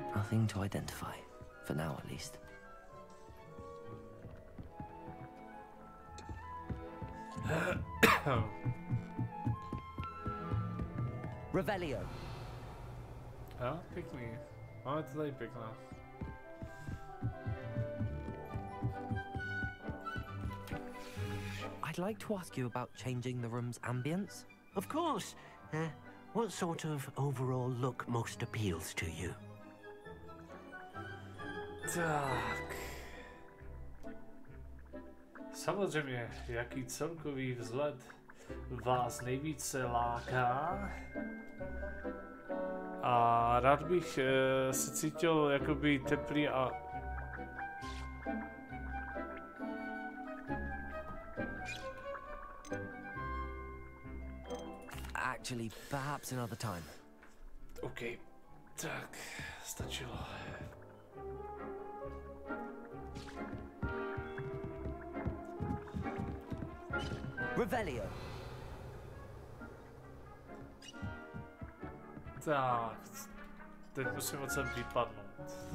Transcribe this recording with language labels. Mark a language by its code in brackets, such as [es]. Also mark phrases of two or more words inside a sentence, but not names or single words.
[en] Nothing to identify. For now, at least. Revelio. [cs] Jo, pěkný. Máme to tady pěkná. [en] I'd like to ask you about changing the room's ambience. Of course. What sort of overall look most appeals to you? [cs] Tak. Samozřejmě, jaký celkový vzhled vás nejvíce láká? A rád bych se cítil jakoby teplý a... [en] Actually, perhaps another time. [cs] OK, tak, stačilo. Revelio. Tak, teď musím odsem vypadnout.